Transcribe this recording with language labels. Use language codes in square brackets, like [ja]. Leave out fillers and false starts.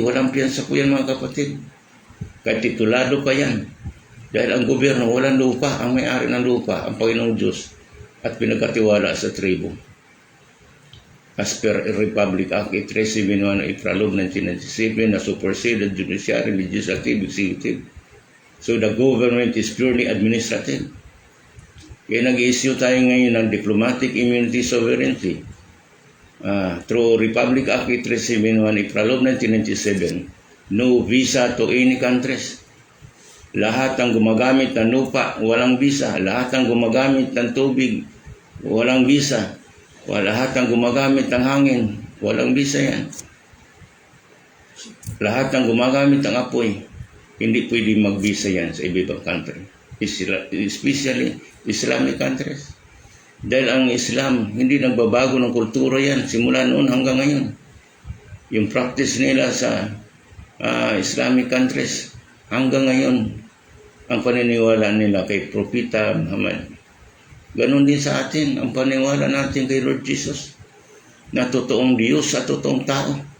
[tl] Walang piyansa po yan, mga kapatid. Kahit titulado pa yan. Dahil ang gobyerno, walang lupa. Ang may-ari ng lupa, ang Panginoong Diyos. At pinagkatiwala sa tribo. [en] As per Republic Act 8371 April 1997 na superseded judiciary, legislative, executive. So the government is purely administrative. [tl] Kaya nag-issue tayo ngayon ng [en] diplomatic immunity sovereignty through Republic Act 8371 April 1997. No visa to any countries. [tl] Lahat ng gumagamit ng lupa, walang visa. Lahat ng gumagamit ng tubig, walang visa. Lahat ng gumagamit ng hangin, walang visa yan. Lahat ng gumagamit ng apoy, hindi pwede mag-visa yan sa ibang country. [en] Especially Islamic countries. [tl] Dahil ang Islam, hindi nagbabago ng kultura yan. Simula noon hanggang ngayon. Yung practice nila sa Islamic countries, Hanggang ngayon, ang paniniwala nila kay Propeta Muhammad. Ganon din sa atin, ang paniniwala natin kay Lord Jesus, na totoong Diyos at totoong tao.